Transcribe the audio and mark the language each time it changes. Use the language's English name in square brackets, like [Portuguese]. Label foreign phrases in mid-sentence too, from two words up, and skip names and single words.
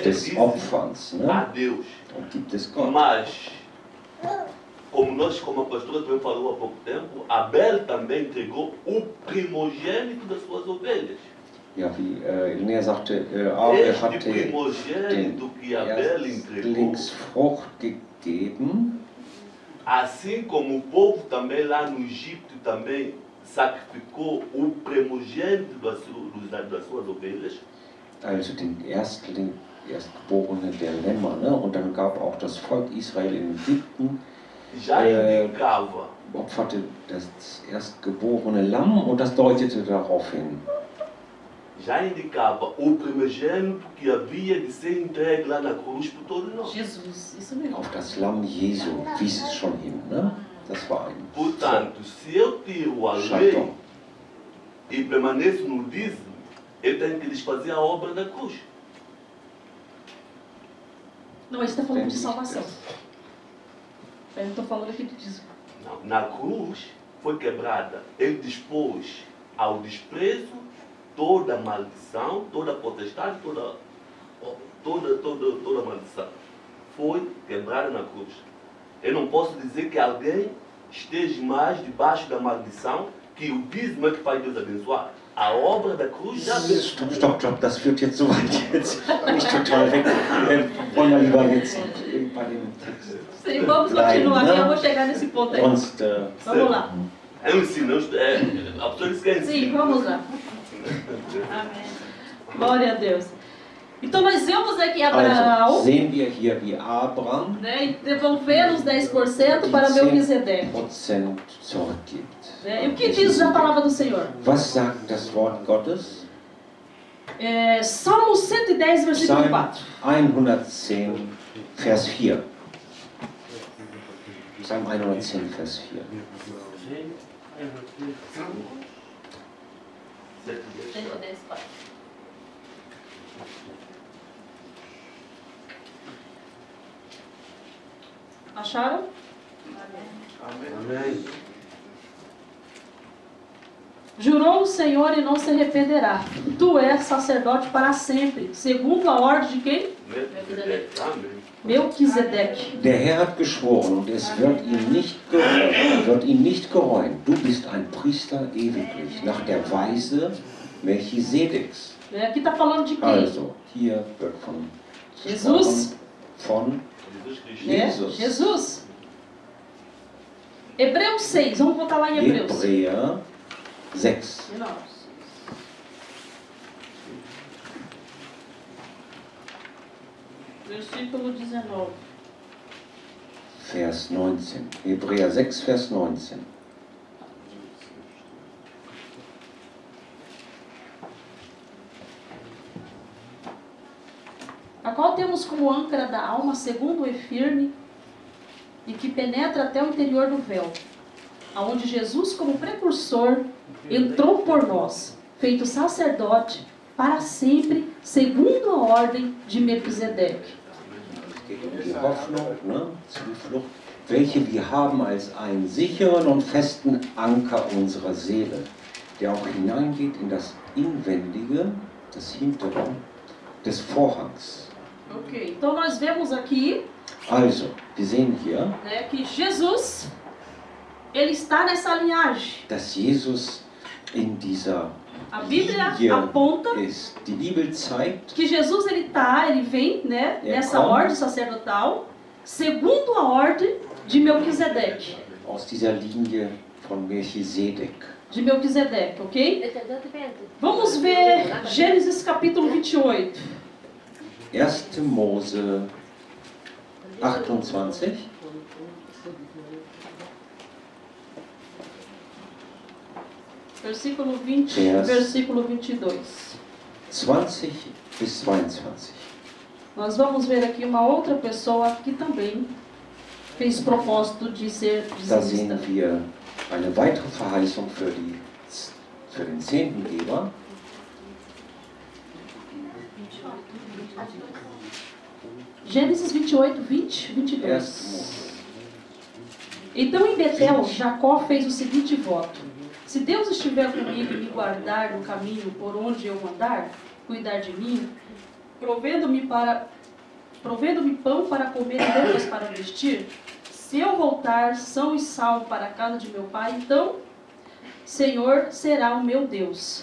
[German] des [Portuguese] dízimo [German] Opferns. [Portuguese] a Ne? Deus. [German] Und gibt es Gott. [Portuguese] Mas, como a pastora também falou há pouco tempo, Abel também entregou o primogênito das suas ovelhas. [German] Ja, wie Linnea sagte, er [Portuguese] Este [German] hatte den [Portuguese] primogênito que Abel entregou, [German] Erstlingsfrucht gegeben, [Portuguese] assim como o povo também lá no Egito também sacrificou o primogênito das suas ovelhas, [German] also den Erstgeborenen der Lämmer. Ne? Und dann gab auch das Volk Israel in Ägypten, [Portuguese] já indicava [German] opferte das erstgeborene Lamm und das deutete darauf hin. [Portuguese] o primogênito que havia de ser entregue lá na cruz por todos nós. Jesus, isso mesmo. [German] Auf das Lamm Jesu wies es schon hin. Ne? Das war ein [Portuguese] Portanto, se eu tiro a lei Chaton. e permaneço no dízimo, eu tenho que desfazer a obra da cruz. Não, ele está falando de salvação. Eu não estou falando aqui de dízimo. Não, na cruz foi quebrada. Ele dispôs ao desprezo toda a maldição, toda a potestade, toda a maldição. Foi quebrada na cruz. Eu não posso dizer que alguém esteja mais debaixo da maldição, que o dízimo é que faz Deus abençoar. A obra da cruz já abençoou. [German] Stopp, das führt jetzt so weit jetzt. Nicht total weg. Wollen wir lieber jetzt bei dem Text. [Portuguese] Sim, vamos continuar aqui, eu vou chegar nesse ponto aí. [German] Sonst, [Portuguese] Vamos lá. É um ensino, a pessoa disse que é ensino. Sim, vamos lá. Amém. Glória a Deus. Então nós vemos aqui [German] also, Abraão, sehen wir hier, wie Abraham [Portuguese] né, devolvendo os 10% para Melquisedeque. [German] 10% zurückgibt. [Portuguese] Né? E o que diz a palavra do Senhor? [German] Was sagt das Wort Gottes? [Portuguese] Salmo 110, versículo [German] Psalm 4. 110, Vers 4. Psalm 110, Vers 4. 110, 4. [Portuguese] Acharam? Amém. Jurou o Senhor e não se arrependerá. Tu és sacerdote para sempre, segundo a ordem de quem? Amém. Melquisedeque. [German] Der Herr hat geschworen und es wird ihn nicht gereuen. Du bist ein Priester ewiglich, nach der Weise Melchisedeks. [Portuguese] Aqui está falando de quem? [German] Also, hier wird von Jesus. Von [Portuguese] Jesus Cristo. Jesus. Jesus. Hebreus 6, vamos voltar lá em Hebreus. [German] Hebräer 6. [Portuguese] Não. Versículo 19. [German] Vers 19. Hebräer 6, Vers 19. [Portuguese] A qual temos como âncora da alma, segundo o firme, e que penetra até o interior do véu, aonde Jesus, como precursor, entrou por nós, feito sacerdote, para sempre, segundo a ordem de Melquisedeque. [German] Es geht um die Hoffnung, ne? Zuflucht, welche wir haben als einen sicheren und festen Anker unserer Seele, der auch hineingeht in das Inwendige, das Hintere des Vorhangs. [Portuguese] Ok, então nós vemos aqui, [German] Also, wir sehen hier, [Portuguese] né, que Jesus, ele está nessa linhagem. [German] dass Jesus in dieser [Portuguese] A Bíblia [German] Linie [Portuguese] aponta [German] ist. Die Bibel zeigt, [Portuguese] que Jesus ele vem, né, É nessa como? ordem sacerdotal, segundo a ordem de Melquisedeque. [German] aus dieser Linie von Melchisedek. [Portuguese] de Melquisedeque, ok? Vamos ver Gênesis capítulo 28. [German] 1. Mose 28. [Portuguese] Versículo 20, versículo 22. [German] 20 bis 22. [Portuguese] Nós vamos ver aqui uma outra pessoa que também fez propósito de ser [German] Da [Portuguese] dizimista. [German] sehen wir eine weitere Verheißung für den Zehntengeber. [Portuguese] Gênesis 28, 20, 22. [German] 1. Mose. [Portuguese] Então em Betel, Jacó fez o seguinte voto: se Deus estiver comigo e me guardar no caminho por onde eu andar, cuidar de mim, provendo-me pão para comer e roupas para vestir, se eu voltar são e salvo para a casa de meu pai, então, Senhor será o meu Deus.